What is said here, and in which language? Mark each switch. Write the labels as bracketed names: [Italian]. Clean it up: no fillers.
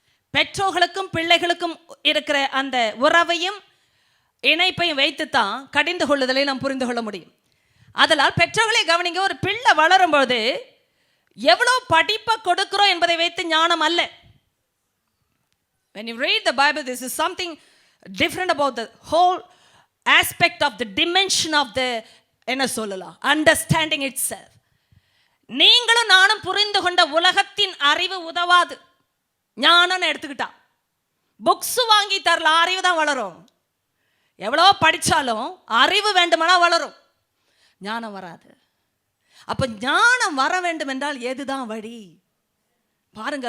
[Tamil] பெற்றோர்களுக்கும் பிள்ளைகளுக்கும் இருக்கிற அந்த உறவையும் இணைப்பையும் வைத்துத்தான் கடிந்து கொள்ளுதலை நாம் புரிந்து கொள்ள முடியும். அதனால் பெற்றோர்களை கவனிங்க, ஒரு பிள்ளை வளரும்போது எவ்வளோ படிப்பை கொடுக்கிறோம் என்பதை வைத்து ஞானம் அல்ல. [English] When you read the Bible, this is something different about the whole aspect of the dimension of the [Tamil] என்ன சொல்லலாம், [English] Understanding itself. [Tamil] நீங்களும் நானும் புரிந்து கொண்ட உலகத்தின் அறிவு உதவாது. ஞானம் எடுத்துக்கிட்டா புக்ஸ் வாங்கி தரல, அறிவு தான் வளரும். எவ்வளோ படித்தாலும் அறிவு வேண்டுமானா வளரும், ஞானம் வராது. அப்போ ஞானம் வர வேண்டும் என்றால் எதுதான் வழி பாருங்க.